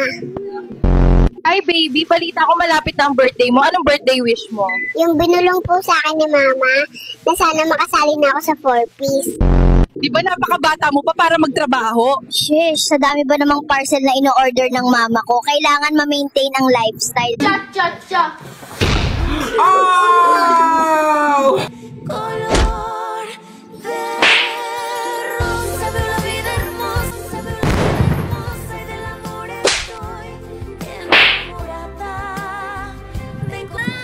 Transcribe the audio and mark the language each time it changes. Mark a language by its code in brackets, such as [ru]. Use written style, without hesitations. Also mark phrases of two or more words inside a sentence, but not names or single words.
[tl] Ay, baby, balita ko malapit na ang birthday mo. Anong birthday wish mo? Yung binulong po sa akin ni Mama, na sana makasali na ako sa 4-piece. Di ba napakabata mo pa para magtrabaho? Shish, sa dami ba namang parcel na ino-order ng mama ko? Kailangan ma-maintain ang lifestyle. Cha-cha-cha! Oh! [es] Color de rosa, veo la vida hermosa, veo la vida hermosa y del amor estoy enamorada. Tengo...